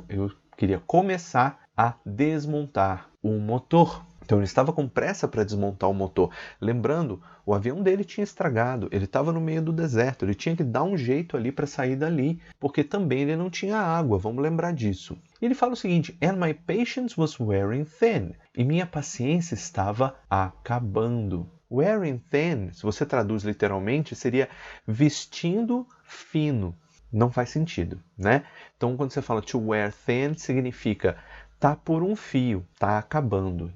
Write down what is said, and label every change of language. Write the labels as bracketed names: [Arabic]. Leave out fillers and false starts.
[Portuguese] Eu queria começar a desmontar o motor. Então ele estava com pressa para desmontar o motor. Lembrando, o avião dele tinha estragado, ele estava no meio do deserto, ele tinha que dar um jeito ali para sair dali, porque também ele não tinha água, vamos lembrar disso. E ele fala o seguinte, [English] and my patience was wearing thin. [Portuguese] E minha paciência estava acabando. [English] Wearing thin, [Portuguese] se você traduz literalmente, seria vestindo fino. Não faz sentido, né? Então quando você fala [English] to wear thin, [Portuguese] significa tá por um fio, tá acabando.